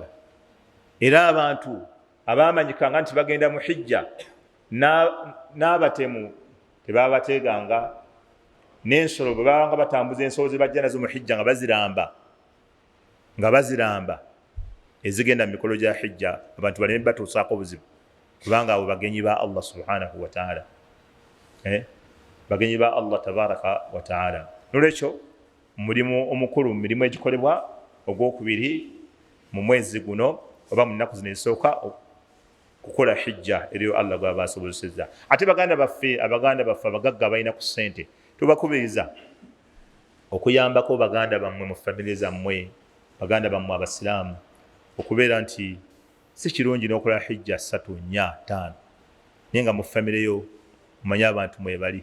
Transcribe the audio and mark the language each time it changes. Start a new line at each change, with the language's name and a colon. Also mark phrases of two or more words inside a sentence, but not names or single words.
Ganda: Era abantu abaamanyikanga nti bagenda mu hijja n'abatemu tebabateeganga, n'ensolo bwe babanga batambuza ensolo ze bajja nazo mu hijja nga baziramba ezigenda mu mikolo gya hijja, abantu baleme batuusaako buzibu, kubanga abo bagenyi ba Allah
Arabic: سبحانه وتعالى.
Ganda: Bagenyi ba Allah
Arabic: تبارك وتعالى.
Ganda: Nolwekyo mulimu omukulu, mirimu egikolebwa ogwokubiri mu mwezi guno oba mu nnaku zino ezisooka kukola hijja eriyo Allah gwaba asobozesezza. Ate abaganda baffe abagagga balina ku ssente, tubakubiriza okuyambako baganda bammwe mu famire zammwe, baganda bammwe abasiraamu, okubeera nti si kirungi n'okola hijja 3, 4, 5 naye nga mu famire yo mumanye abantu mwebali.